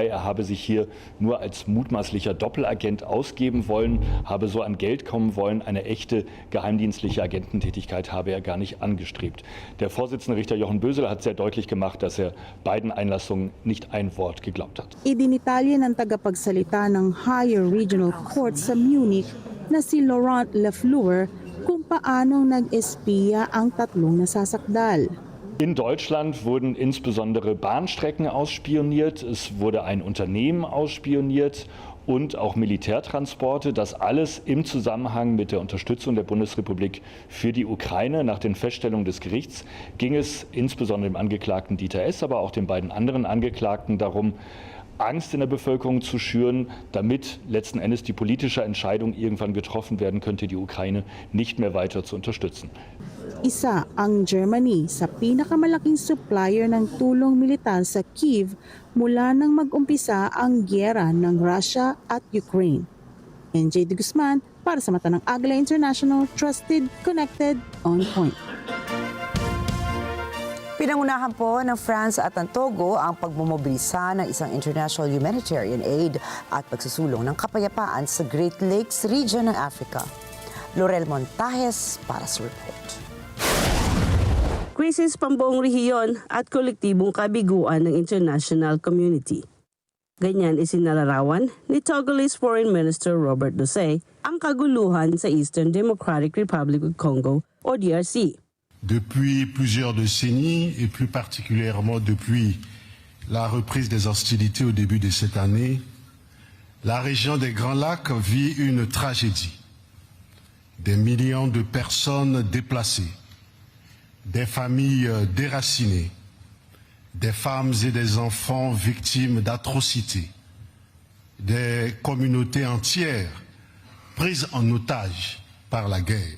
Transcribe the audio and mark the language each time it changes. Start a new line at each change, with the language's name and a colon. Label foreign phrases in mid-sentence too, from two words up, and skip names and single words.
German: Er habe sich hier nur als mutmaßlicher Doppelagent ausgeben wollen, habe so an Geld kommen wollen. Eine echte geheimdienstliche Agententätigkeit habe er gar nicht angestrebt. Der Vorsitzende Richter Jochen Bösel hat sehr deutlich gemacht, dass er beiden Einlassungen nicht ein Wort geglaubt hat.
Filipino: Idinitalye ng tagapagsalita ng Higher Regional Court sa Munich na si Laurent Lafleur kung paanong nag-espiya ang 3 nasasakdal.
German: In Deutschland wurden insbesondere Bahnstrecken ausspioniert, es wurde ein Unternehmen ausspioniert und auch Militärtransporte. Das alles im Zusammenhang mit der Unterstützung der Bundesrepublik für die Ukraine. Nach den Feststellungen des Gerichts ging es insbesondere dem Angeklagten Dieter S., aber auch den beiden anderen Angeklagten darum, Angst in der Bevölkerung zu schüren, damit letzten Endes die politische Entscheidung irgendwann getroffen werden könnte, die Ukraine nicht mehr weiter zu unterstützen.
Filipino: Isa ang Germany sa pinakamalaking supplier ng tulong militar sa Kyiv mula nang mag-umpisa ang gyera ng Russia at Ukraine. NJ de Guzman para sa mata ng Agila International,
English: trusted, connected, on point.
Filipino: Pinangunahan po ng France at ng Togo ang pagmomobilisa ng isang
English: international humanitarian aid
Filipino: at pagsusulong ng kapayapaan sa Great Lakes region ng Africa. Laurel Montajes para sa report. Krisis pambuong rehiyon at kolektibong kabiguan ng
English: international community.
Filipino: Ganyan isinalarawan ni
English: Togolese Foreign Minister
Filipino: Robert Dosey ang kaguluhan sa Eastern Democratic Republic of Congo o DRC.
French: Depuis plusieurs décennies et plus particulièrement depuis la reprise des hostilités au début de cette année, la région des Grands Lacs vit une tragédie. Des millions de personnes déplacées, des familles déracinées, des femmes et des enfants victimes d'atrocités, des communautés entières prises en otage par la guerre.